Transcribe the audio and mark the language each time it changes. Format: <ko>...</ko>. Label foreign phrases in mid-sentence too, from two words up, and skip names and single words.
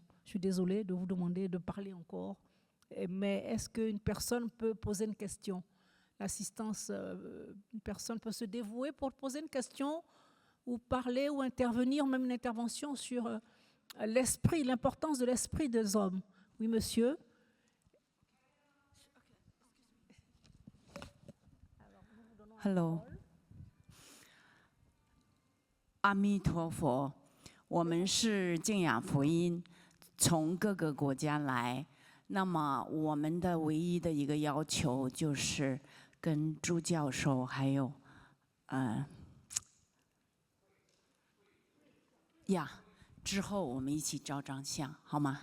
<fr>Je suis désolée de vous demander de parler encore, mais est-ce qu'une personne peut poser une question? L'assistance, une personne peut se dévouer pour poser une question ou parler ou intervenir, même une intervention sur l'esprit, l'importance de l'esprit des hommes. Oui, monsieur.</fr> <zh>Hello， 阿弥陀佛，我们是净雅福音，从各个国家来。那么我们的唯一的一个要求就是跟朱教授还有之后我们一起照张相，好吗？</zh>